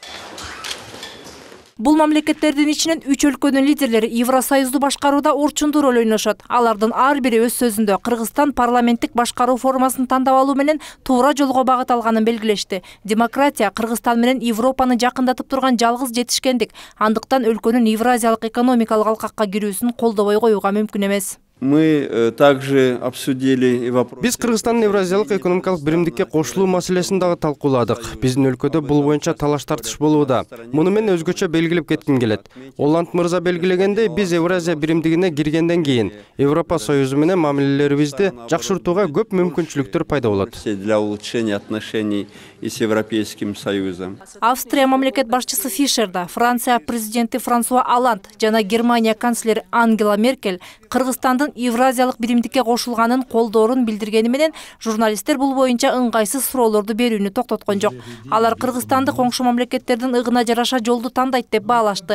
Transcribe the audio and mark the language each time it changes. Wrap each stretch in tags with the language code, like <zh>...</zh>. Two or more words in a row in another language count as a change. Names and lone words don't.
<ky>Бул мамлекеттердин ичинен 3 өлкөнүн лидерлери Евросоюзду башкарууда орчундуу роль ойношот. Алардын ар бири өз сөзүндө Кыргызстан парламенттик башкаруу формасын тандап алуу менен туура жолго багыт алганын белгилешти. Демократия Кыргызстан менен Европаны жакындатып турган жалгыз жетишкендик. Андыктан өлкөнүн Евразиялык экономикалык алкакка кирүүсүн колдобой коюуга мүмкүн эмес.</ky> <ru>Мы также обсудили вопрос.</ru> <ky>Биз Кыргызстандын Евразиялык экономикалык биримдикке кошулуу маселесин дагы талкууладык. Биздин өлкөдө бул боюнча талаш тартыш болууда. Муну мен өзгөчө белгилеп кетким келет. Оланд мырза белгилегендей, биз Евразия биримдигине киргенден кийин Европа Союзу менен мамилелерибизди жакшыртууга көп мүмкүнчүлүктөр пайда болот.</ky> <ru>Для улучшения отношений с Европейским Союзом.</ru> <ky>Австрия мамлекет башчысы Фишерда, Франция президенти Франсуа Оланд жана Германия канцлери Ангела Меркель Кыргызстандын Евразиялык биримдикке кошулганын колдоорун билдиргени менен журналисттер бул боюнча ыңгайсыз суроолорду берүүнү токтоткон жок. Алар Кыргызстанды коңшу мамлекеттердин ыгына жараша жолду тандайт деп баалашты.</ky>